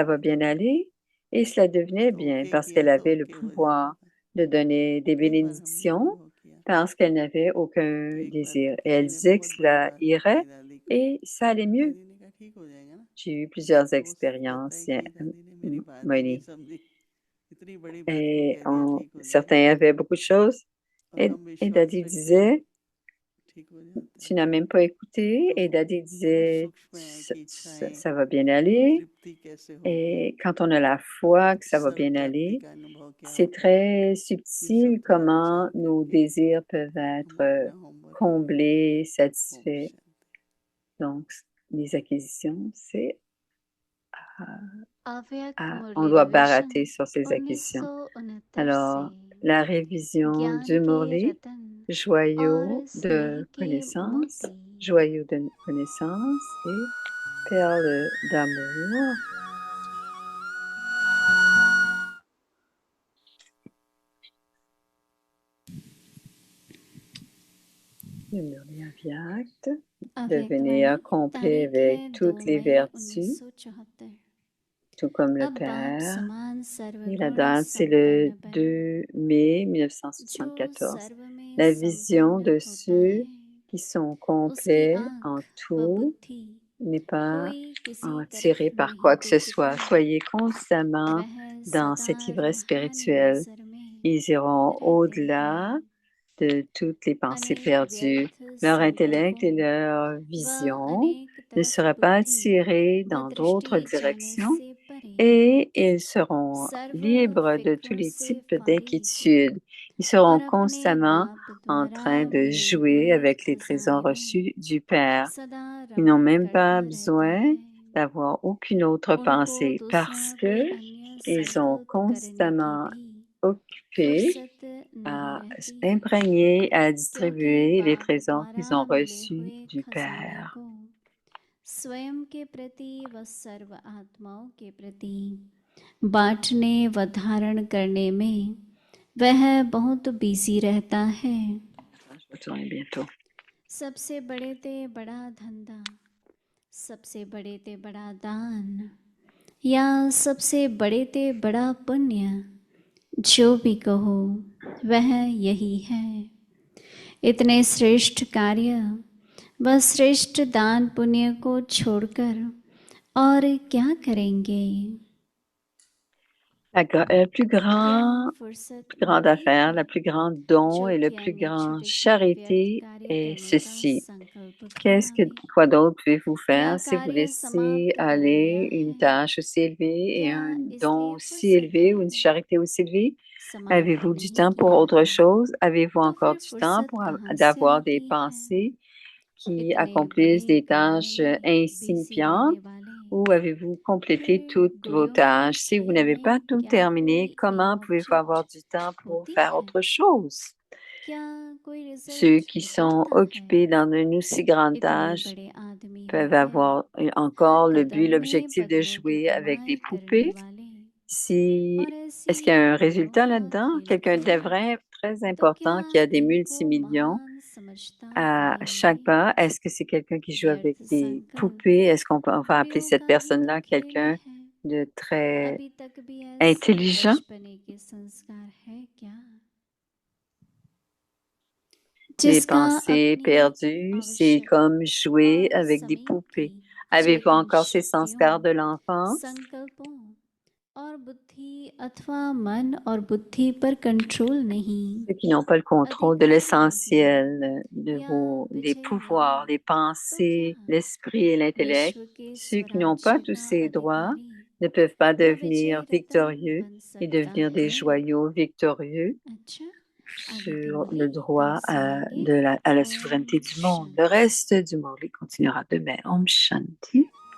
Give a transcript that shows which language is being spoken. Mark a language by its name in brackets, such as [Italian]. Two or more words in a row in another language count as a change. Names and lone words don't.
[French] ça va [Hindi] थी, [French] bien aller. Et cela devenait [Hindi] तो [French] bien [Hindi] ओके [French] parce [Hindi] किया [French] qu'elle [Hindi] तो [French] avait le [Hindi] ओके हो जाता [French] pouvoir [Hindi] था। [French] de donner des [Hindi] कई बार हमने [French] bénédictions [Hindi] अनुभव किया। [French] parce qu'elle n'avait aucun [Hindi] तो एक बार [French] désir. Et elle [Hindi] किसी ने [French] disait que [Hindi] बहुत बड़ी [French] cela [Hindi] बात [French] irait [Hindi] बताई दादी को, [French] et ça allait mieux. [Hindi] दादी ने कहा ठीक हो जाएगा ना। [French] J'ai eu plusieurs [Hindi] तो हो सकता [French] expériences, [Hindi] है कि दादी ने मेरी बात ही नहीं Moni. समझी, इतनी बड़ी बात को [French] Et [Hindi] कह दिया ठीक हो जाएगा, [French] certains avaient beaucoup de choses. [Hindi] और हम [French] Et [Hindi] विश्वास Daddy रखते हैं [French] disait, [Hindi] ठीक हो जाता [French] tu [Hindi] है। [French] n'as même pas écouté. Et [Hindi] तो Daddy बड़ा [French] disait, [Hindi] सूक्ष्म है कि इच्छाएं [French] ça va bien aller. [Hindi] तृप्ति कैसे होगी, [French] Et quand on a la foi que ça va [Hindi] सर्व [French] bien [Hindi] प्राप्ति [French] aller, [Hindi] का अनुभव क्या [French] c'est [Hindi] होता है, [French] très [Hindi] ये सब [French] subtil [Hindi] थोड़ा [French] comment [Hindi] विचार [French] nos [Hindi] करके [French] désirs peuvent [Hindi] हम [French] être [Hindi] अपना होमवर्क करें। [French] comblés, [Hindi] ओम [French] satisfaits. [Hindi] शांति। [French] Donc, les acquisitions, c'est [Hindi] अव्यक्त [French] on [Hindi] मुरली [French] doit [Hindi] रिविजन [French] barater sur ces acquisitions. [Hindi] 1969 से [French] Alors, la révision [Hindi] ज्ञान [French] du [Hindi] के [French] Murli, [Hindi] रतन [French] joyau [Hindi] और स्नेह [French] de [Hindi] के [French] connaissance, [Hindi] मोती [French] joyau de connaissance et perle d'amour. Le Murli Avyakt, devenir [Hindi] अव्यक्तवाणी [French] complet [Hindi] तारीख है [French] avec 2 toutes les [Hindi] मई [French] vertus, 1974। tout comme le [Hindi] अब बाप [French] Père. [Hindi] समान [French] Et la [Hindi] सर्वगुण [French] date, c'est le [Hindi] संपन्न बने [French] 2 mai [Hindi] जो [French] 1974. [Hindi] सर्व में [French] La vision [Hindi] संपन्न [French] de [Hindi] होता [French] ceux [Hindi] है [French] qui sont [Hindi] उसकी [French] complets en [Hindi] आंख व [French] tout [Hindi] बुद्धि [French] n'est pas [Hindi] कोई किसी [French] tiré [Hindi] तरफ [French] par [Hindi] नहीं [French] quoi que ce soit. [Hindi] देखती, [French] Soyez constamment [Hindi] वह [French] dans [Hindi] सदा [French] cette ivresse [Hindi] रूहानी [French] spirituelle. [Hindi] नजर में [French] Ils iront [Hindi] रहते [French] au-delà [Hindi] हैं। [French] de toutes les pensées [Hindi] अनेक [French] perdues. [Hindi] व्यर्थ [French] Leur intellect et [Hindi] संकल्पों [French] leur [Hindi] व [French] vision [Hindi] अनेक [French] ne [Hindi] तरफ [French] seraient pas [Hindi] बुद्धि [French] attirés [Hindi] व [French] dans d'autres [Hindi] दृष्टि जाने [French] directions [Hindi] से परे [French] et ils seront [Hindi] सर्व [French] libres de tous [Hindi] फिक्रों [French] les [Hindi] से [French] types [Hindi] फारिग [French] d'inquiétudes. Ils seront [Hindi] और अपने [French] constamment [Hindi] बाप [French] en [Hindi] द्वारा [French] train de [Hindi] मिले [French] jouer [Hindi] हुए [French] avec les trésors [Hindi] खजाने में [French] reçus du Père. [Hindi] सदा [French] Ils n'ont [Hindi] रमण [French] même pas [Hindi] करता रहता [French] besoin [Hindi] है। [French] d'avoir aucune autre [Hindi] उनको [French] pensée parce [Hindi] दूसरा कोई [French] que [Hindi] अन्य [French] ils sont [Hindi] संकल्प करने की [French] constamment [Hindi] भी [French] occupés [Hindi] फुर्सत नहीं [French] à [Hindi] रहती, [French] imprégner, à [Hindi] क्योंकि [French] distribuer les [Hindi] बाप [French] trésors qu'ils [Hindi] द्वारा [French] ont [Hindi] मिले [French] reçus [Hindi] हुए [French] du [Hindi] खजाने [French] Père. [Hindi] को स्वयं के प्रति व सर्व आत्माओं के प्रति बांटने व धारण करने में वह बहुत बिजी रहता है। [French] Je retourne bientôt. [Hindi] सबसे बड़े ते बड़ा धंधा, सबसे बड़े ते बड़ा दान या सबसे बड़े ते बड़ा पुण्य, जो भी कहो वह यही है। इतने श्रेष्ठ कार्य व श्रेष्ठ दान पुण्य को छोड़कर और क्या करेंगे? [French] La plus [Hindi] क्या फुर्सत [French] grande affaire, [Hindi] मिलेगी? [French] la plus grande don [Hindi] जो [French] et le [Hindi] कि [French] plus [Hindi] अन्य [French] grande [Hindi] छोटे छोटे व्यर्थ [French] charité [Hindi] कार्य [French] est [Hindi] करने का [French] ceci. [Hindi] संकल्प [French] Qu'est-ce que, [Hindi] बनावे, [French] quoi d'autre pouvez-vous [Hindi] या [French] faire si vous [Hindi] कार्य [French] laissez [Hindi] समाप्त कर लिया [French] aller une [Hindi] है, [French] tâche aussi élevée et [Hindi] या [French] un don [Hindi] इसलिए [French] aussi [Hindi] फुर्सत [French] élevé ou [Hindi] है, [French] une charité aussi élevée? [Hindi] समाप्त [French] Avez-vous du [Hindi] नहीं [French] temps pour [Hindi] किया [French] autre [Hindi] है, [French] chose? Avez-vous [Hindi] तो [French] encore [Hindi] फिर [French] du temps [Hindi] फुर्सत [French] pour [Hindi] कहाँ से [French] d'avoir des [Hindi] आती है? [French] pensées qui [Hindi] इतने [French] accomplissent [Hindi] बड़े [French] des [Hindi] कार्य [French] tâches [Hindi] में बिजी [French] insignifiantes [Hindi] रहने वाले [French] ou avez-vous complété toutes vos tâches? Si vous n'avez pas tout terminé, comment pouvez-vous avoir du temps pour faire autre chose? [Hindi] क्या कोई [French] Ceux [Hindi] रिजल्ट [French] qui sont [Hindi] निकलता है? [French] occupés dans une aussi grande [Hindi] इतने [French] tâche [Hindi] बड़े आदमी हो [French] peuvent [Hindi] गए, [French] avoir [Hindi] हर [French] encore le but, [Hindi] कदम में [French] l'objectif de [Hindi] बदलों की [French] jouer avec des [Hindi] कमाई करने [French] poupées. [Hindi] वाले [French] Si, [Hindi] और [French] est-ce qu'il y a un [Hindi] ऐसी [French] résultat [Hindi] मनोहर [French] là-dedans? Quelqu'un de [Hindi] खिलखिली, [French] vrai, très [Hindi] तो क्या [French] important, qui a des [Hindi] इनको [French] multimillions [Hindi] महान समझता [French] à chaque [Hindi] रहेंगे? [French] pas, est-ce que c'est quelqu'un qui joue avec [Hindi] व्यर्थ [French] des [Hindi] संकल्प [French] poupées? Est-ce on va appeler [Hindi] गोपियों [French] cette [Hindi] का भी तो [French] personne-là [Hindi] खेल ही [French] quelqu'un [Hindi] है, [French] de très [Hindi] अभी तक भी ऐसे [French] intelligent? [Hindi] बचपने के संस्कार है क्या [French] Les [Hindi] जिसका [French] pensées [Hindi] अपनी [French] perdues, c'est [Hindi] आवश्यक [French] comme jouer [Hindi] और [French] avec des [Hindi] समीप की [French] poupées. Avez-vous [Hindi] चेतन [French] encore ces [Hindi] शक्तियों, [French] संस्काrs de l'enfance? [Hindi] संकल्पों और बुद्धि अथवा मन और बुद्धि पर कंट्रोल नहीं, [French] Ceux qui n'ont pas le contrôle de [Hindi] अधिकार नहीं [French] l'essentiel, de [Hindi] या [French] des [Hindi] विजयी [French] pouvoirs, [Hindi] नहीं, [French] les [Hindi] तो क्या [French] pensées, l'esprit et l'intellect, [Hindi] विश्व के [French] ceux qui n'ont pas [Hindi] स्वराज्य [French] tous [Hindi] का [French] ces droits [Hindi] अधिकारी [French] ne peuvent pas [Hindi] वो [French] devenir [Hindi] विजयी रतन [French] victorieux [Hindi] बन [French] et [Hindi] सकता [French] devenir des [Hindi] है? [French] joyaux victorieux [Hindi] अच्छा, आगे [French] sur [Hindi] दिन [French] le [Hindi] में [French] droit [Hindi] कल सुनेंगे। [French] à la [Hindi] ओम [French] souveraineté du monde. [Hindi] शांति। [French] Le reste du Morlaix continuera demain. [Hindi] ओम शांति.